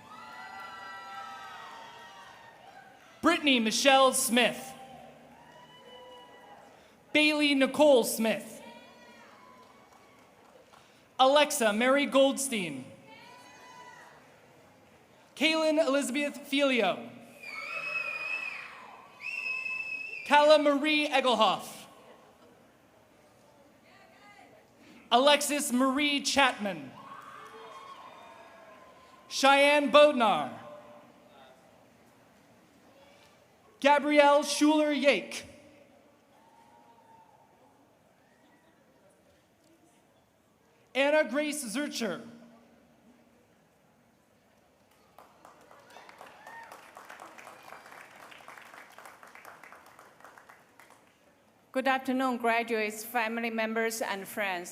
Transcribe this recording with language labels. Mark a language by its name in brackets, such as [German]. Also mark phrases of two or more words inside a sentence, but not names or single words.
[English] Brittany Michelle Smith. Bailey Nicole Smith. Alexa Mary Goldstein. Kaylin Elizabeth Filio. Kala Marie Egelhoff. Alexis Marie Chapman. Cheyenne Bodnar. Gabrielle Schuler-Yake. Anna Grace Zurcher. Good afternoon, graduates, family members, and friends.